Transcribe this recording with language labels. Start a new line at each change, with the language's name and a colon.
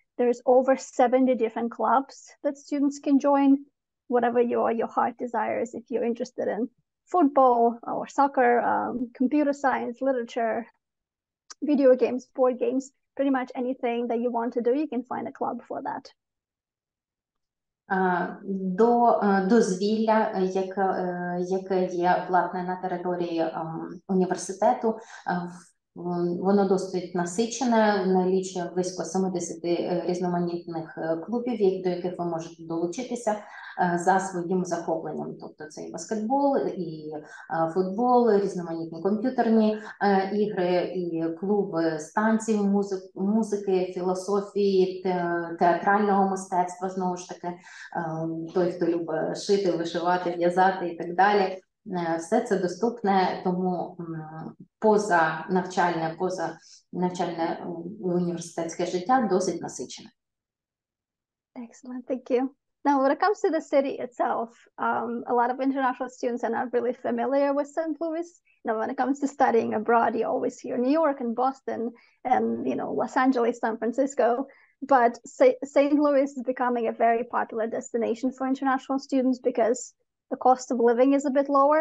English: There's over 70 different clubs that students can join, whatever your heart desires. If you're interested in football or soccer, computer science, literature, video games, board games, pretty much anything that you want to do, you can find a club for that.
Ukrainian: До дозвілля, яке є, власне, на території університету. Воно досить насичене, налічує близько 70 різноманітних клубів, до яких ви можете долучитися за своїм захопленням. Тобто це і баскетбол, і футбол, різноманітні комп'ютерні ігри, і клуби з танців, музики, філософії, театрального мистецтва, знову ж таки, той, хто любить шити, вишивати, в'язати і так далі. Все це доступне, тому поза навчальне університетське життя досить насичене.
English: Excellent, thank you. Now, when it comes to the city itself, a lot of international students are not really familiar with St. Louis. Now, when it comes to studying abroad, you always hear New York and Boston and, you know, Los Angeles, San Francisco. But St. Louis is becoming a very popular destination for international students because the cost of living is a bit lower.